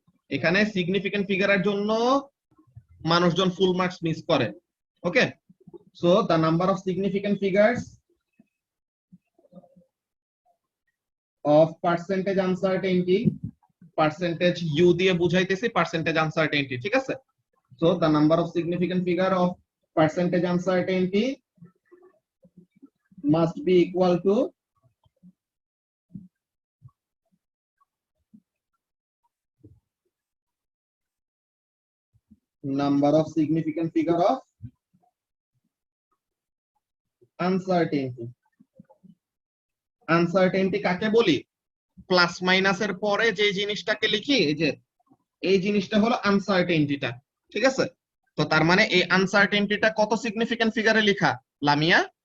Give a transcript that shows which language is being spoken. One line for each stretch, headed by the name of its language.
Bangla: এখানে সিগনিফিকেন্ট ফিগারের জন্য মানুষজন ফুল মার্কস মিস করে।
English: okay, so the number of significant figures of percentage uncertainty, percentage u
Bangla: দিয়ে বুঝাইতেছি
English: percentage uncertainty,
Bangla: ঠিক আছে?
English: So the number of significant figure of percentage uncertainty must be equal to number of significant figure of uncertainty.
Bangla: Uncertainty কাকে বলি, plus মাইনাসের পরে যে জিনিসটাকে লিখি, এই যে এই জিনিসটা হলো আনসার্টেনটিটা, ঠিক আছে? তো তার মানে এই আনসার্টেনটিটা কত সিগনিফিকেন্ট ফিগারে লেখা লামিয়া?